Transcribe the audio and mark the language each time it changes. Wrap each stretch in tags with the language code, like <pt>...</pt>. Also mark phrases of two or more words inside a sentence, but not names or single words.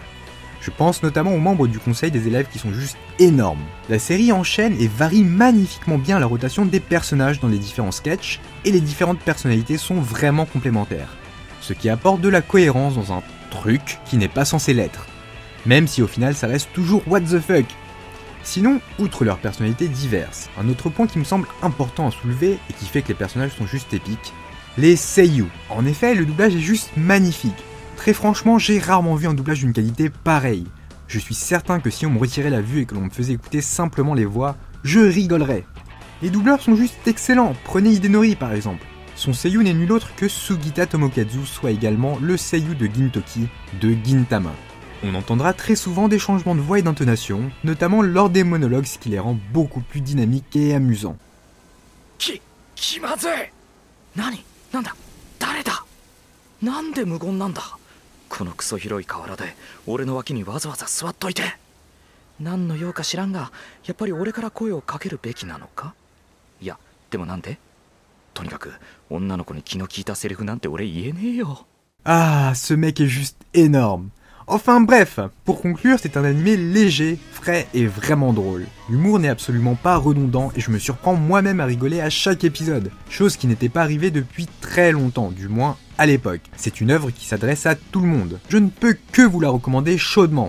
<fr>Je pense notamment aux membres du conseil des élèves qui sont juste énormes. La série enchaîne et varie magnifiquement bien la rotation des personnages dans les différents sketchs, et les différentes personnalités sont vraiment complémentaires. Ce qui apporte de la cohérence dans un truc qui n'est pas censé l'être. Même si au final ça reste toujours</fr> <en>what the fuck.</en> <fr>Sinon, outre leurs personnalités diverses, un autre point qui me semble important à soulever et qui fait que les personnages sont juste épiques, les seiyuu. En effet, le doublage est juste magnifique. Très franchement, j'ai rarement vu un doublage d'une qualité pareille. Je suis certain que si on me retirait la vue et que l'on me faisait écouter simplement les voix, je rigolerais. Les doubleurs sont juste excellents, prenez Hidenori par exemple. Son seiyuu n'est nul autre que Sugita Tomokazu, soit également le seiyuu de Gintoki de Gintama. On entendra très souvent des changements de voix et d'intonation, notamment lors des monologues, ce qui les rend beaucoup plus dynamiques et amusants.</fr> <ja>何なんだ誰だなんで無言なんだこのクソ広い河原で俺の脇にわざわざ座っといて何の用か知らんがやっぱり俺から声をかけるべきなのかいやでもなんでとにかく女の子に気の利いたセリフなんて俺言えねえよ</ja> <fr>Ah, ce mec est juste énorme. Enfin bref, pour conclure, c'est un animé léger, frais et vraiment drôle. L'humour n'est absolument pas redondant et je me surprends moi-même à rigoler à chaque épisode, chose qui n'était pas arrivée depuis très longtemps, du moins à l'époque. C'est une œuvre qui s'adresse à tout le monde. Je ne peux que vous la recommander chaudement.</fr>